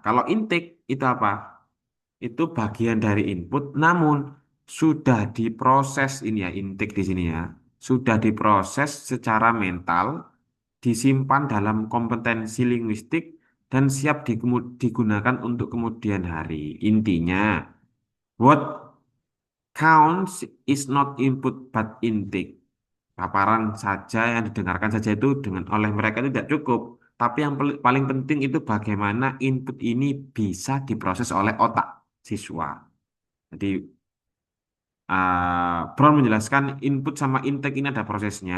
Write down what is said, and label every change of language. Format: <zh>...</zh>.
<id>Kalau intake itu apa? Itu bagian dari input, namun sudah diproses ini ya, intake di sini ya, sudah diproses secara mental, disimpan dalam kompetensi linguistik, dan siap digunakan untuk kemudian hari.</id> <en>Intinya, what counts is not input but intake.</en> <id>Paparan saja yang didengarkan saja itu dengan oleh mereka itu tidak cukup. Tapi yang paling penting itu bagaimana input ini bisa diproses oleh otak siswa. Jadi Brown menjelaskan input sama intake ini ada prosesnya.</id>